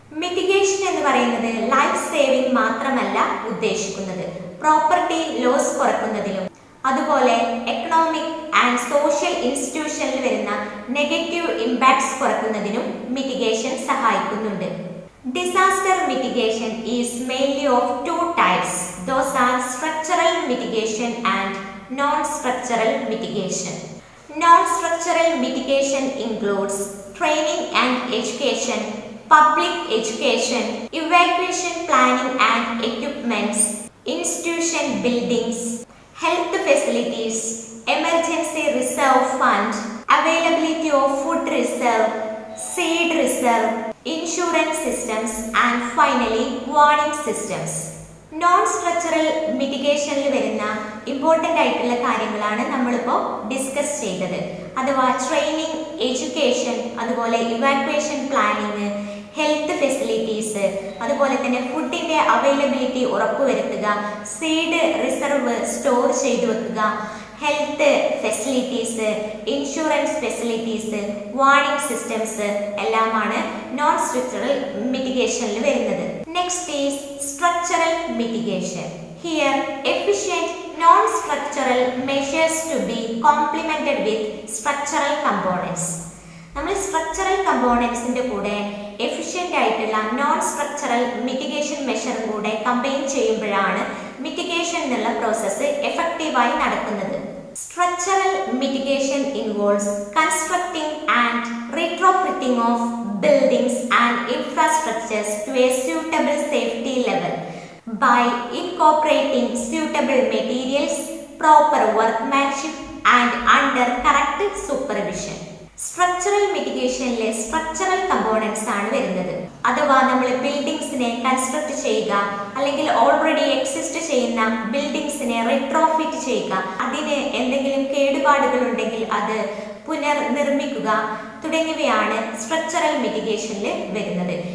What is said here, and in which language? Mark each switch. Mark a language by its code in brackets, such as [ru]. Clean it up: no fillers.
[ml] Mitigation എന്ന് പറയുന്നത് life saving മാത്രമല്ല ഉദ്ദേശിക്കുന്നത്, പ്രോപ്പർട്ടി ലോസ് കുറയ്ക്കുന്നതിലും അതുപോലെ എക്കണോമിക് ആൻഡ് സോഷ്യൽ ഇൻസ്റ്റിറ്റ്യൂഷനിൽ വരുന്ന നെഗറ്റീവ് ഇമ്പാക്ട്സ് കുറയ്ക്കുന്നതിനും മിറ്റിഗേഷൻ സഹായിക്കുന്നുണ്ട്. [en] Disaster mitigation is mainly of two types. Those are structural mitigation and non-structural mitigation. Non-structural mitigation includes training and education, public education, evacuation planning and equipments, institution buildings, health facilities, emergency reserve fund, availability of food reserve, seed reserve, insurance systems and finally warning systems. [ml] Non structural മിറ്റിഗേഷനിൽ വരുന്ന important ആയിട്ടുള്ള കാര്യങ്ങളാണ് നമ്മളിപ്പോൾ discuss ചെയ്തത്. അഥവാ training, education, അതുപോലെ evacuation planning, health facilities, അതുപോലെ തന്നെ ഫുഡിൻ്റെ അവൈലബിലിറ്റി ഉറപ്പുവരുത്തുക, സീഡ് റിസർവ് സ്റ്റോർ ചെയ്തു വെക്കുക, health facilities, insurance facilities, warning systems എല്ലാമാണ് നോൺ സ്ട്രക്ചറൽ മിറ്റിഗേഷനിൽ വരുന്നത്. [en] Next is structural mitigation. Here efficient non structural measures to be complemented with structural components. [ml] നമ്മൾ structural കമ്പോണൻസിന്റെ കൂടെ എഫിഷ്യന്റ് ആയിട്ടുള്ള നോൺ സ്ട്രക്ചറൽ മിറ്റിഗേഷൻ മെഷറും കൂടെ combine ചെയ്യുമ്പോഴാണ് mitigation എന്നുള്ള പ്രോസസ്സ് എഫക്റ്റീവായി നടക്കുന്നത്. [en] Structural mitigation involves constructing and retrofitting of buildings and infrastructures to a suitable safety level by incorporating suitable materials, proper workmanship and under correct supervision. [ml] Structural മിറ്റിഗേഷനിലെ structural components ആണ് വരുന്നത്. അഥവാ നമ്മൾ ബിൽഡിങ്സിനെ construct ചെയ്യുക, അല്ലെങ്കിൽ already exist ചെയ്യുന്ന ബിൽഡിങ്സിനെ retrofit ചെയ്യുക, അതിന് എന്തെങ്കിലും കേടുപാടുകൾ ഉണ്ടെങ്കിൽ അത് പുനർനിർമ്മിക്കുക തുടങ്ങിയവയാണ് സ്ട്രക്ചറൽ മിറ്റിഗേഷനിൽ വരുന്നത്.